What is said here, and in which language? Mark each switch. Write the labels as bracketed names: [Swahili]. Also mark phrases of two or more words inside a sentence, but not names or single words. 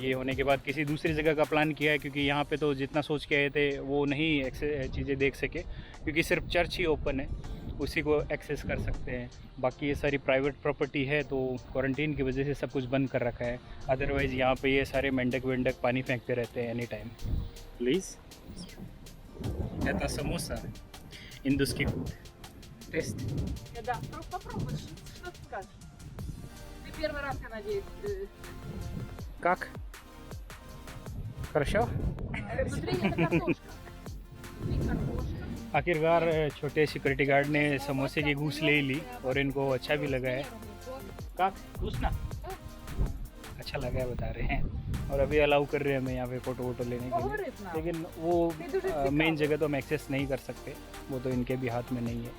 [Hindi] ये होने के बाद किसी दूसरी जगह का प्लान किया है, क्योंकि यहाँ पे तो जितना सोच के आए थे वो नहीं चीज़ें देख सके, क्योंकि सिर्फ चर्च ही ओपन है, उसी को एक्सेस कर सकते हैं। बाकी ये सारी [English] private property [Hindi] है तो क्वारंटीन की वजह से सब कुछ बंद कर रखा है। अदरवाइज़ यहाँ पे ये सारे मेंढक वेंढक पानी फेंकते रहते हैं [English] any time. [Russian] प्लीज़ это समोसा, индусский фуд. Тест. Да, попробуй, что ты скажешь? Ты первый раз, я надеюсь. Как? Хорошо? Внутри это картошка. Внутри картошка. [Hindi] आखिरकार छोटे सिक्योरिटी गार्ड ने समोसे की घूस ले ली और इनको अच्छा भी लगा है। का घूस ना अच्छा लगा है बता रहे हैं, और अभी अलाउ कर रहे हैं हमें यहाँ पे फ़ोटो वोटो लेने के लिए, लेकिन वो मेन जगह तो हम एक्सेस नहीं कर सकते, वो तो इनके भी हाथ में नहीं है।